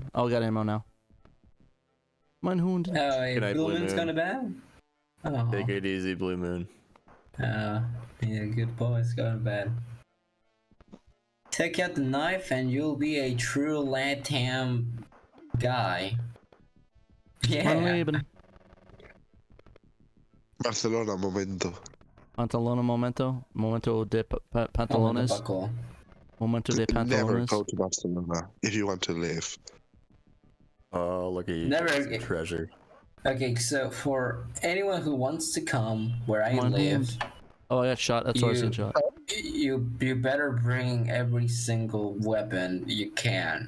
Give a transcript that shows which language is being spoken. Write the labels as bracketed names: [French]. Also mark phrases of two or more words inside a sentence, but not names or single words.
[English] Oh, we got ammo now. [German] Mein Hund. Oh, [English] Good night, Blue Blue Moon's Moon. gone to bed? Oh. Take it easy, Blue Moon. Yeah, good boys, go to bed. Take out the knife and you'll be a true Latam guy. [German] Mein [English] Yeah. [German] Leben. [Spanish] Barcelona, momento. Pantalona momento. Momento de pantalones. [English] Buckle. [Spanish] Momento de [English] Never [Spanish] pantalones. [English] go to Barcelona if you want to live. Oh, look at you. Never It's a again. treasure. Okay, so for anyone who wants to come where I [German] Mein [English] live, [German] Hund. [English] Oh, I got shot. That's why I was getting shot. you better bring every single weapon you can.